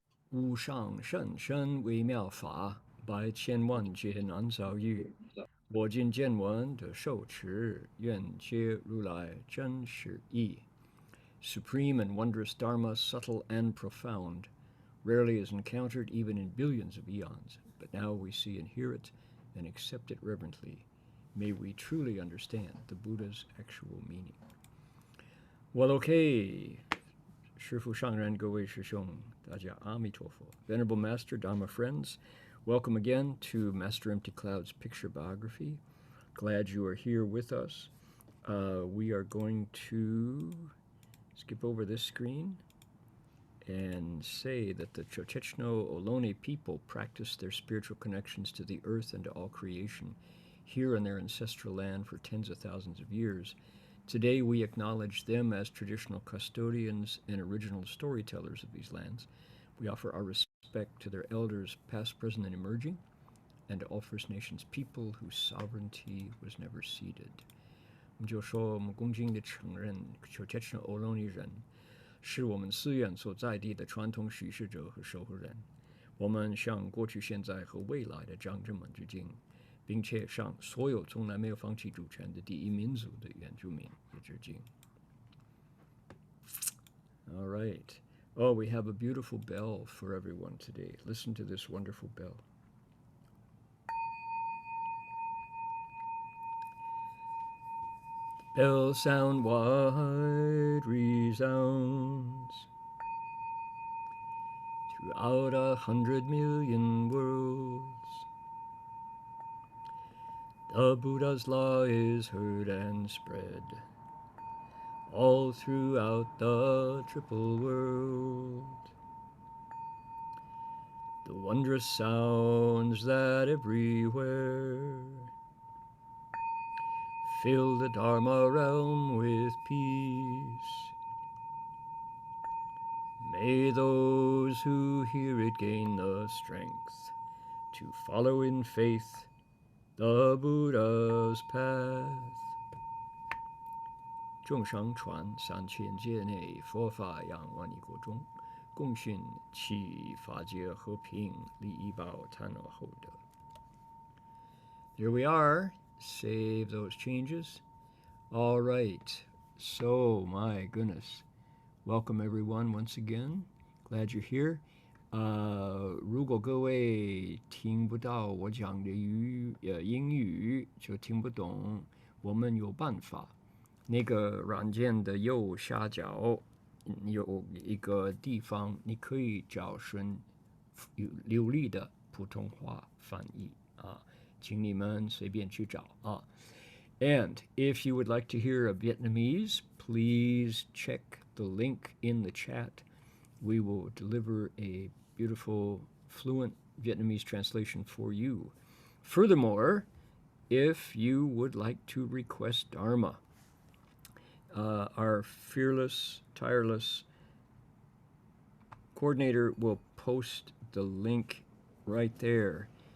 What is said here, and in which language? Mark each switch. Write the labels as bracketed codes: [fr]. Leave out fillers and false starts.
[zh] 无上甚深微妙法，百千万劫难遭遇。我今见闻得受持，愿皆如来真实义。 [en] Supreme and wondrous Dharma, subtle and profound, rarely is encountered even in billions of eons, but now we see and hear it and accept it reverently. May we truly understand the Buddha's actual meaning. Well, okay. [zh] 师父上人各位师兄大家阿弥陀佛 [en] Venerable Master, Dharma friends, welcome again to Master Empty Cloud's picture biography. Glad you are here with us. We are going to skip over this screen and say that the Chocechno Ohlone people practiced their spiritual connections to the earth and to all creation here in their ancestral land for tens of thousands of years. Today we acknowledge them as traditional custodians and original storytellers of these lands. We offer our respect to their elders, past, present, and emerging, and to all First Nations people whose sovereignty was never ceded. [zh] 我们就说，我们恭敬地承认 Chocechno Ohlone 人是我们寺院所在地的传统叙事者和守护人。我们向过去、现在和未来的长者们致敬。并且向所有从来没有放弃主权的第一民族的原住民也致敬。 [en] All right. Oh, we have a beautiful bell for everyone today. Listen to this wonderful bell. Bell sound wide resounds throughout 100 million worlds. The Buddha's law is heard and spread all throughout the triple world. The wondrous sounds that everywhere fill the Dharma realm with peace. May those who hear it gain the strength to follow in faith the Buddha's path. [zh] 众上传3000界内，佛法扬万亿国中，共训其法界和平，利益报贪恶厚德。 [en] Here we are. Save those changes. All right. So, my goodness. Welcome everyone once again. Glad you're here. [zh] 如果各位听不到我讲的英语，就听不懂，我们有办法。那个软件的右下角有一个地方，你可以找寻流利的普通话翻译啊，请你们随便去找啊。 [en] And if you would like to hear a Vietnamese, please check the link in the chat. We will deliver a beautiful, fluent Vietnamese translation for you. Furthermore, if you would like to request Dharma, our fearless, tireless coordinator will post the link right there.